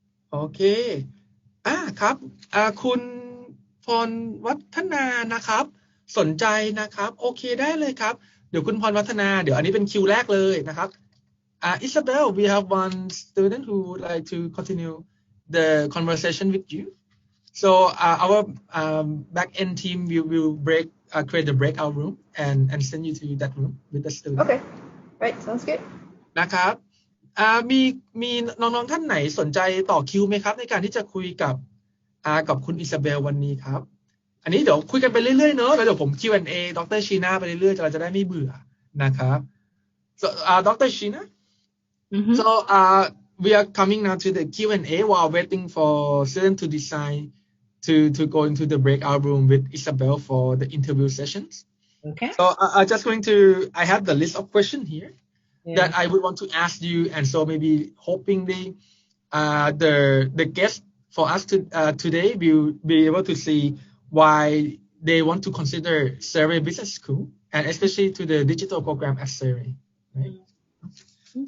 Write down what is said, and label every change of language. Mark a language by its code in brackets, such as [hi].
[th] โอเคครับคุณพรวัฒนานะครับสนใจนะครับโอเคได้เลยครับเดี๋ยวคุณพรวัฒนาเดี๋ยวอันนี้เป็นคิวแรกเลยนะครับ [en] Isabel, we have one student who would like to continue the conversation with you. So our back-end team will create the breakout room and send you to that room with the student. Okay, right, sounds good. [th] นะครับมีน้องๆท่านไหนสนใจต่อคิวไหมครับในการที่จะคุยกับคุณอิซาเบลวันนี้ครับอันนี้เดี๋ยวคุยกันไปเรื่อยๆเนอะแล้วเดี๋ยวผม Q&A ดรชีน่าไปเรื่อยๆเราจะได้ไม่เบื่อนะครับ so Dr. [en] Sheena So we are coming now to the Q&A while waiting for students to decide to go into the breakout room with Isabel for the interview sessions. Okay. So I have the list of questions here that I would want to ask you, and so maybe hopingly the guest for us today will be able to see why they want to consider Surrey Business School, and especially to the digital program at Surrey, right? Okay.